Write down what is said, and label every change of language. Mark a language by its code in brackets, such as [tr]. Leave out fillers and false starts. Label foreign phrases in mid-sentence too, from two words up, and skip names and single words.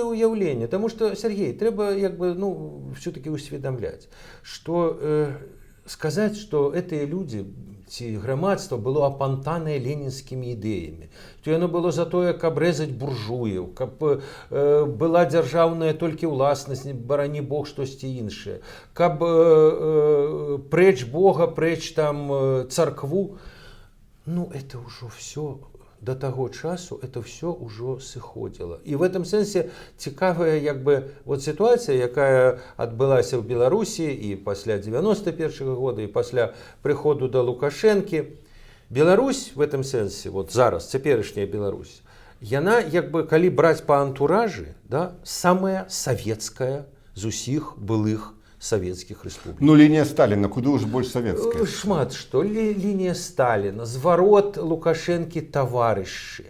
[be] ўяўленне, таму што, Сергей, трэба як бы все-таки усведамляць, што сказаць, што гэтыя людзі ці грамадства было апантанае ленінскімі ідэямі, то яно было за тое, каб рэзаць буржуяў, каб была дзяржаўная толькі ўласнасць, барані Бог, штосьці іншае, каб прэч Бога, прэч там царкву. Это ўжо все до таго часу, [ru] это все [be] ўжо сыходзіла. І [ru] в этом [be] сэнсе цікавая як бы сітуацыя, якая адбылася ў Беларусі і пасля 91-го года, і пасля прыходу да Лукашэнкі. Беларусь [ru] в этом [be] сэнсе, зараз, цяперашняя Беларусь, яна як бы, калі браць па антуражы, самая савецкая з усіх былых савецкіх рэспублік. Лінія Сталіна, куды ўжо больш савецкая? Шмат што. Лінія Сталіна, зварот Лукашэнкі таварышы.